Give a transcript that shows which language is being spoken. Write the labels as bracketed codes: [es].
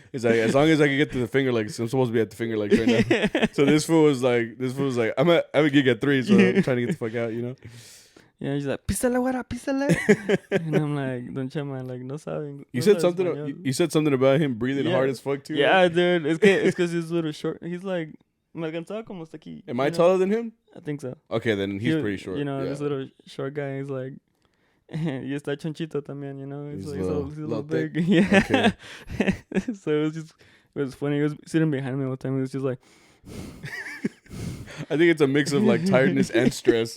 [en] It's like, as long as I can get to the Finger Lakes, I'm supposed to be at the Finger Lakes right now. So this fool was like, I have a gig at 3, so I'm trying to get the fuck out, Yeah, he's like, [es] písale, güera, písale. [en] And I'm like, Don Chema, like, no saben. You said something about him breathing hard as fuck too. Yeah, right? Dude. It's because he's a little short. He's like, [es] me alcanzaba como hasta aquí. [en] Am I taller than him? I think so. Okay, then he's pretty short. This little short guy is like, [es] y está chonchito también, [en] He's like, he's a little big. Yeah. Okay. So it was funny. He was sitting behind me all the time. He was just like... I think it's a mix of like tiredness and stress.